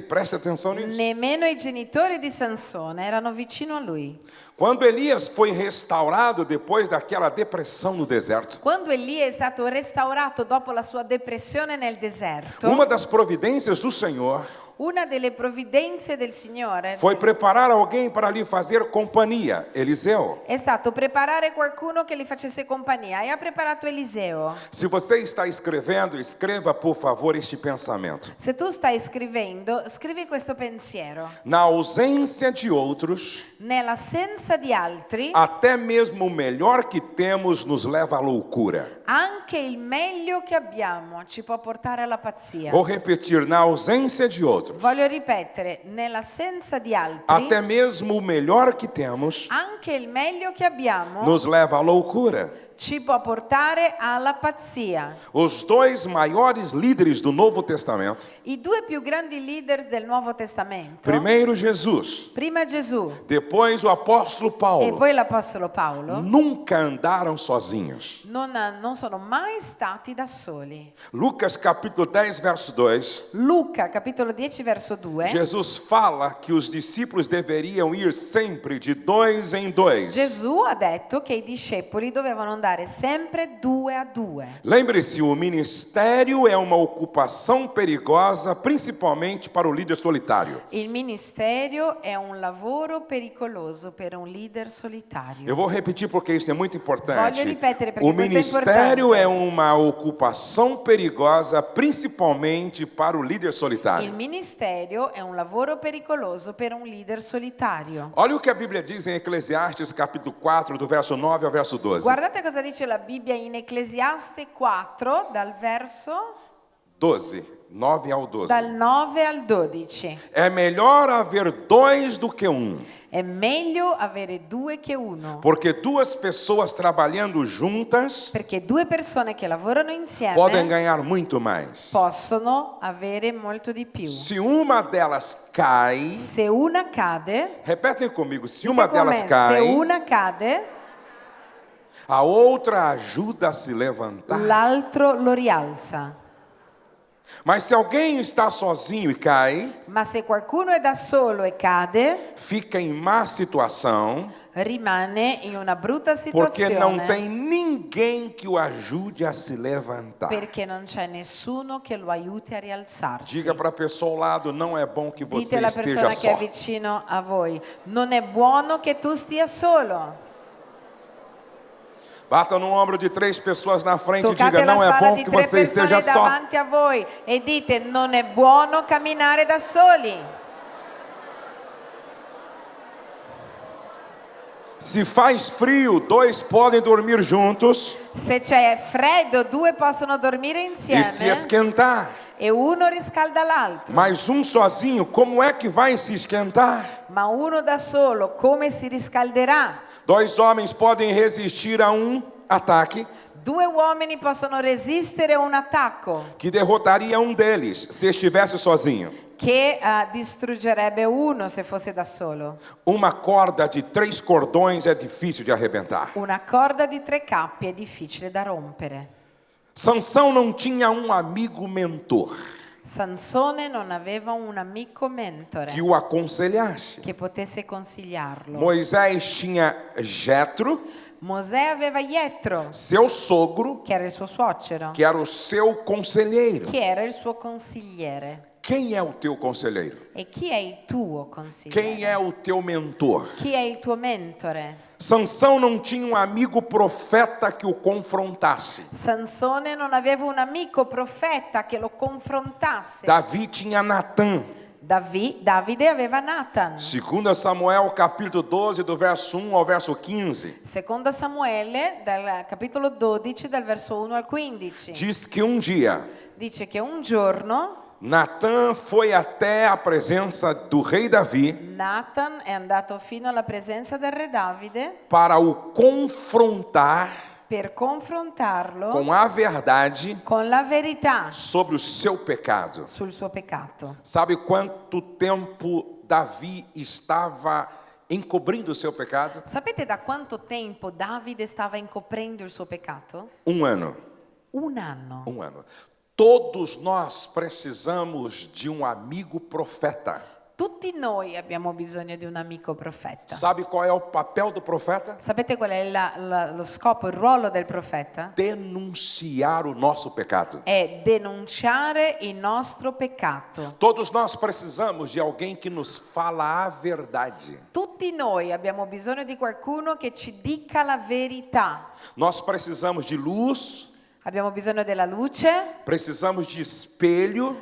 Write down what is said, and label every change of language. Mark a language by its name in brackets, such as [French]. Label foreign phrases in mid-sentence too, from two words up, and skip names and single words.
[Portuguese] Preste atenção nisso. [Italian] Nemmeno i genitori di Sansone erano vicino a lui. [Portuguese] Quando Elias foi restaurado depois daquela depressão no deserto, [Italian] Quando Elia è stato restaurato dopo la sua depressione nel deserto, [Portuguese] uma das providências do Senhor [Italian] una delle provvidenze del Signore [Portuguese] foi preparar alguém para lhe fazer companhia, Eliseu. [Italian] è stato preparare qualcuno che gli facesse compagnia e ha preparato Eliseo. [Portuguese] Se você está escrevendo, escreva por favor este pensamento. [Italian] Se tu stai scrivendo, scrivi questo pensiero. [Portuguese] Na ausência de outros, [Italian] Nell'assenza di altri, [Portuguese] até mesmo o melhor que temos nos leva à loucura. [Italian] anche il meglio che abbiamo ci può portare alla pazzia. [Portuguese] Vou repetir, na ausência de outros, [Italian] Voglio ripetere, nell'assenza di altri, [Portuguese] até mesmo o melhor que temos [Italian] anche il meglio che abbiamo [Portuguese] nos leva à loucura. [Italian] ci può portare alla pazzia. [Portuguese] Os dois maiores líderes do Novo Testamento, [Italian] I due più grandi leaders del Nuovo Testamento, [Portuguese] primeiro Jesus, [Italian] prima Gesù [Portuguese] depois o apóstolo e Paulo, [Italian] poi l'Apostolo Paolo, [Portuguese] nunca andaram sozinhos. [Italian] non sono mai stati da soli. [Portuguese] Lucas capítulo 10, verso 2, [Italian] Luca, capitolo 10, verso 2, [Portuguese] Jesus fala que os discípulos deveriam ir sempre de dois em dois. [Italian] Gesù ha detto che i discepoli dovevano andare sempre 2 a 2. [Portuguese] Lembre-se, o ministério é uma ocupação perigosa, principalmente para o líder solitário. [Italian] Il ministero è un lavoro pericoloso per un leader solitario. [Portuguese] Eu vou repetir porque isso é muito importante. [Italian] Voglio ripetere perché [Portuguese] O [Italian] questo è [Portuguese] ministério [Italian] importante. [Portuguese] é uma ocupação perigosa, principalmente para o líder [Italian] Il [Portuguese] solitário. [Italian] ministero è un lavoro pericoloso per un leader solitario. [Portuguese] Olha o que a Bíblia diz em Eclesiastes capítulo 4, do verso 9 ao verso 12. [Italian] Guardate cosa dice la Bibbia in Ecclesiaste 4, dal verso [Portuguese] 12, 9 ao 12. [Italian] dal 9 al 12. [Portuguese] É melhor haver dois do que um, [Italian] È meglio avere 2 che 1, [Portuguese] porque duas pessoas trabalhando juntas [Italian] perché 2 persone che lavorano [Portuguese] podem [Italian] insieme [Portuguese] ganhar muito mais. [Italian] possono avere molto di più. [Portuguese] Se uma delas cai, [Italian] Se una cade, [Portuguese] repetem comigo, se uma [Italian] dite con me, [Portuguese] delas [Italian] se [Portuguese] cai, [Italian] una cade, [Portuguese] a outra ajuda a se levantar. [Italian] l'altro lo rialza. [Portuguese] Mas se alguém está sozinho e cai, [Italian] Ma se qualcuno è da solo e cade, [Portuguese] fica em má situação, [Italian] rimane in una brutta [Portuguese] porque não [Italian] situazione [Portuguese] tem ninguém que o ajude a se levantar. [Italian] perché non c'è nessuno che lo aiuti a rialzarsi. [Portuguese] Diga para a pessoa ao lado, não é bom que [Italian] Dite [Portuguese] você [Italian] alla [Portuguese] esteja [Italian] persona che è [Portuguese] só. [Italian] vicino a voi, non è buono che tu stia solo. [Portuguese] Bata no ombro de 3 pessoas na frente e [Italian] Toccate [Portuguese] diga, [Italian] la [Portuguese] não é [Italian] spalla [Portuguese] bom [Italian] di [Portuguese] que [Italian] 3 [Portuguese] você esteja [Italian] persone [Portuguese] só. [Italian] davanti a voi e dite non è buono camminare da soli. [Portuguese] Se faz frio, 2 podem dormir juntos [Italian] Se c'è freddo, 2 possono dormire [Portuguese] e se [Italian] insieme [Portuguese] esquentar. [Italian] e uno riscalda l'altro. [Portuguese] Mas um sozinho, como é que vai se esquentar? [Italian] Ma uno da solo come si riscalderà? [Portuguese] 2 homens podem resistir a um ataque [Italian] 2 uomini possono resistere a un attacco [Portuguese] que derrotaria um deles se estivesse sozinho. [Italian] che distruggerebbe uno se fosse da solo. [Portuguese] Uma corda de 3 cordões é difícil de arrebentar. [Italian] Una corda di 3 cappi è difficile da rompere. [Portuguese] Sansão não tinha um amigo mentor [Italian] Sansone non aveva un amico mentore [Portuguese] que o aconselhasse. [Italian] che potesse consigliarlo. [Portuguese] Moisés tinha Jetro, [Italian] Mosè aveva Ietro, [Portuguese] seu sogro, [Italian] che era il suo suocero, [Portuguese] que era o seu conselheiro. [Italian] che era il suo consigliere. [Portuguese] Quem é o teu conselheiro? [Italian] E chi è il tuo consigliere? [Portuguese] Quem é o teu mentor? [Italian] Chi è il tuo mentore? [Portuguese] Sansão não tinha um amigo profeta que o confrontasse. [Italian] Sansone non aveva un amico profeta che lo confrontasse. [Portuguese] Davi tinha Natã. [Italian] Davide aveva Nathan. [Portuguese] 2 Samuel capítulo 12, do verso 1 ao verso 15. [Italian] Seconda Samuele, dal capitolo 12, dal verso 1 al 15. [Portuguese] Diz que um dia [Italian] Dice che un giorno [Portuguese] Natã foi até a presença do rei Davi [Italian] Nathan è andato fino alla presenza del re Davide [Portuguese] para o confrontar [Italian] per confrontarlo [Portuguese] com a verdade [Italian] con la verità [Portuguese] sobre o seu pecado. [Italian] sul suo peccato. [Portuguese] Sabe quanto tempo Davi estava encobrindo o seu pecado? [Italian] Sapete da quanto tempo Davide stava incoprendo il suo peccato? [Portuguese] Um ano. [Italian] Un anno. [Portuguese] Um ano. Todos nós precisamos de um amigo profeta. [Italian] Tutti noi abbiamo bisogno di un amico profeta. [Portuguese] Sabe qual é o papel do profeta? [Italian] Sapete qual è lo scopo, il ruolo del profeta? [Portuguese] Denunciar o nosso pecado. [Italian] È denunciare il nostro peccato. [Portuguese] Todos nós precisamos de alguém que nos fala a verdade. [Italian] Tutti noi abbiamo bisogno di qualcuno che ci dica la verità. [Portuguese] Nós precisamos de luz, [Italian] Abbiamo bisogno della luce, [Portuguese] precisamos de espelho